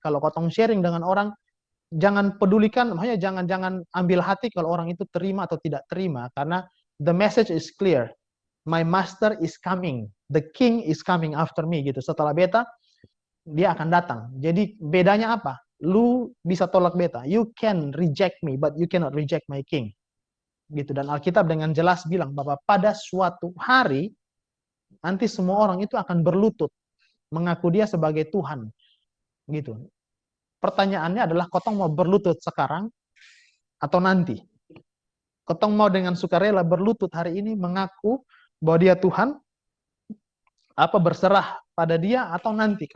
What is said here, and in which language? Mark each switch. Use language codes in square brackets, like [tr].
[id] Kalau kotong sharing dengan orang, jangan pedulikan, makanya jangan ambil hati kalau orang itu terima atau tidak terima, karena [en] the message is clear. My master is coming. The king is coming after me gitu. [id] Setelah beta, dia akan datang. Jadi bedanya apa? Lu bisa tolak beta. [en] You can reject me, but you cannot reject my king. [id] Gitu. Dan Alkitab dengan jelas bilang bahwa pada suatu hari nanti semua orang itu akan berlutut mengaku dia sebagai Tuhan. Gitu. Pertanyaannya adalah kotong mau berlutut sekarang atau nanti? Kotong mau dengan sukarela berlutut hari ini mengaku bahwa dia Tuhan, berserah pada dia, atau nanti?